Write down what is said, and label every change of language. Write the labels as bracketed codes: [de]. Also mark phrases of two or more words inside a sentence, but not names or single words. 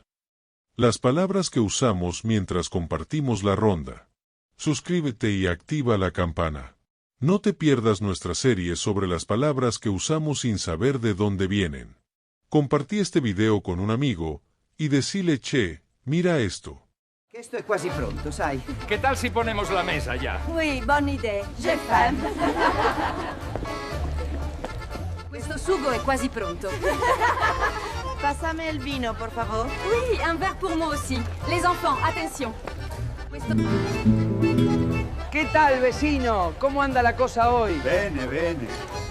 [es] Las palabras que usamos mientras compartimos la ronda. Suscríbete y activa la campana. No te pierdas nuestra serie sobre las palabras que usamos sin saber de dónde vienen. Compartí este video con un amigo y decile, che, mira esto. [it] Questo è quasi pronto, sai? [es] Che tal si ponemos la mesa ya? [fr] Oui, bonne idée. J'ai faim. [it] Questo sugo è quasi pronto. [es] Pásame el vino, por favor. [fr] Oui, un verre pour moi aussi. Les enfants, attention. [it] Questo... [es] ¿Qué tal, vecino? ¿Cómo anda la cosa hoy? [it] Bene, bene.